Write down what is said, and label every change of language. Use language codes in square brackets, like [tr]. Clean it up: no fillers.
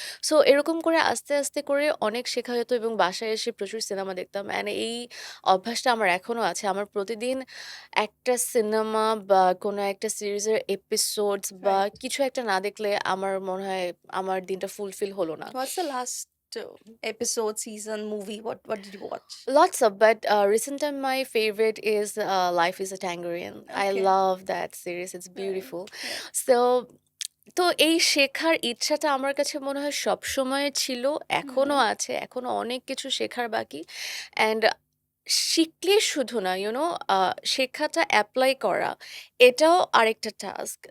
[bn] So এরকম করে আস্তে, আস্তে করে অনেক শেখা হতো এবং বাসায় এসে প্রচুর সিনেমা দেখতাম। অ্যান্ড এই অভ্যাসটা আমার এখনো আছে। আমার প্রতিদিন একটা সিনেমা বা কোনো একটা সিরিজের এপিসোডস বা [en] right [bn] কিছু একটা না দেখলে আমার মনে হয় আমার দিনটা ফুলফিল হলো না। [en] what's the last episode season movie what did you watch Lots of, but recent time my favorite is Life is a Tangerine. I okay love that series. It's right beautiful. right [bn] So তো এই শেখার ইচ্ছাটা আমার কাছে মনে হয় সবসময় ছিল, এখনো হুম আছে। এখনো অনেক কিছু শেখার বাকি। অ্যান্ড শিখলে শুধু না, শেখাটা এপ্লাই করা, এটাও আরেকটা টাস্ক।